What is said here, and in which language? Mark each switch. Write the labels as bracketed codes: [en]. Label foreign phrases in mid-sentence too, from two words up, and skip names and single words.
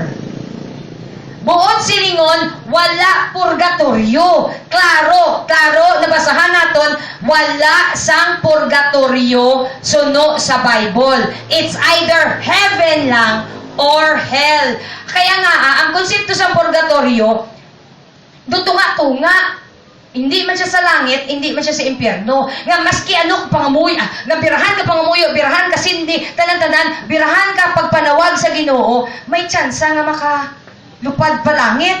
[hil] Buot silingon, wala purgatorio. Klaro, nabasahan naton, wala sang purgatorio suno sa Bible. [en] It's either heaven lang or hell. [hil] Kaya nga, ang konsepto sa purgatorio, dutunga-tunga. Hindi man siya sa langit, hindi man siya sa impyerno. Nga maski ano pangamuy, nga birahan ka pangamuyo, birahan ka sindi, tanan-tanan, birahan ka pagpanawag sa Ginoo, may tsansa nga makalupad pa langit.